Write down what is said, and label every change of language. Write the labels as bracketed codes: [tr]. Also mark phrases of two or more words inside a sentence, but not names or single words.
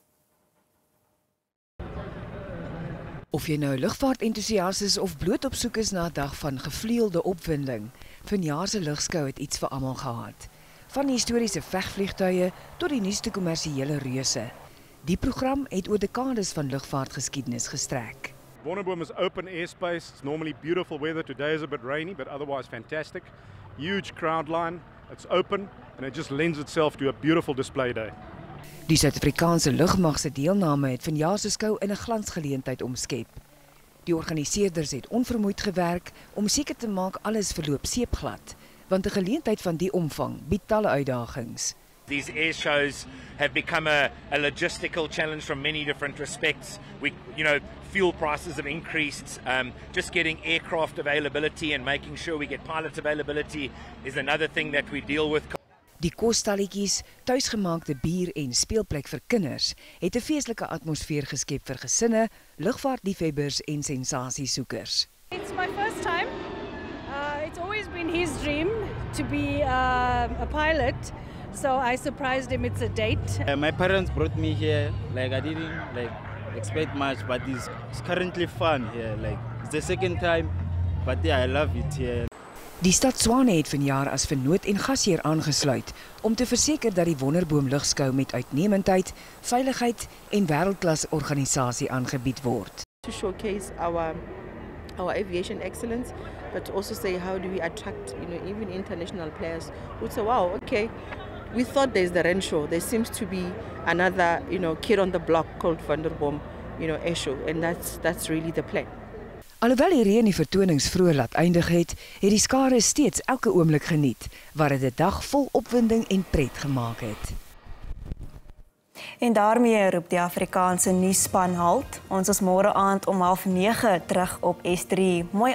[af] Of jy nou lugvaartentoesiast is of bloot op soek is na 'n dag van gevleelde opwinding, vanjaar se lugskou het iets vir almal gehad. Van historiese vegvliegtuie tot die nuutste kommersiële reuse. Die program het oor dekades van lugvaartgeskiedenis gestrek. [en] Wonderboom is open airspace. It's normally beautiful weather. Today is a bit rainy, but otherwise fantastic. Huge crowd line. It's open and it just lends itself to a beautiful display day. [af] Die Suid-Afrikaanse lugmag se deelname het vanjaar se skou in 'n glansgeleentheid omskep. Die organiseerders het onvermoeid gewerk om seker te maak alles verloop seepglad, want 'n geleentheid van die omvang bied talle uitdagings. [en] These air shows have become a logistical challenge from many different respects. Fuel prices have increased. Just getting aircraft availability and making sure we get pilot availability is another thing that we deal with. [af] Die kosstalletjies, tuisgemaakte bier en speelplek vir kinders het 'n feestelike atmosfeer geskep vir gesinne, lugvaartliefhebbers en sensasiesoekers. [en] It's my first time. It's always been his dream to be a pilot, so I surprised him. It's a date. My parents brought me here. I didn't expect much, but it's currently fun here. It's the second time, but yeah, I love it here. [af] Die stad Tshwane het vanjaar as vennoot en gasheer aangesluit om te verseker dat die Wonderboom Lugskou met uitnemendheid, veiligheid en wêreldklas organisasie aangebied word. [en] To showcase our aviation excellence, but also say how do we attract even international players who say, wow, okay, we thought there's the Renshaw, there seems to be another kid on the block called Wonderboom air show, and that's really the plan. [af] Alhoewel die reën die vertonings vroeg laat eindig het die skare steeds elke oomblik geniet, waar dit 'n dag vol opwinding en pret gemaak het. En daarmee roep die Afrikaanse nuusspan halt. Ons is môre aand om 8:30 terug op S3.